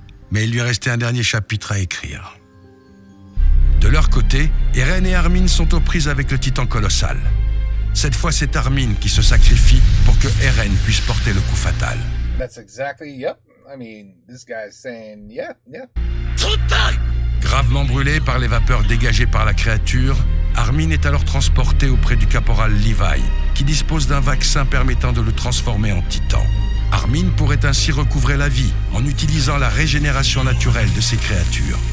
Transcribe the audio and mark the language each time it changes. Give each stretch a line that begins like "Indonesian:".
French: Mais il lui restait un dernier chapitre à écrire. De leur côté, Eren et Armin sont aux prises avec le Titan colossal. Cette fois, c'est Armin qui se sacrifie pour que Eren puisse porter le coup fatal.
English: That's exactly, yep. I mean, this guy's saying, yeah.
French: Gravement brûlé par les vapeurs dégagées par la créature, Armin est alors transporté auprès du caporal Levi, qui dispose d'un vaccin permettant de le transformer en titan. Armin pourrait ainsi recouvrer la vie en utilisant la régénération naturelle de ces créatures.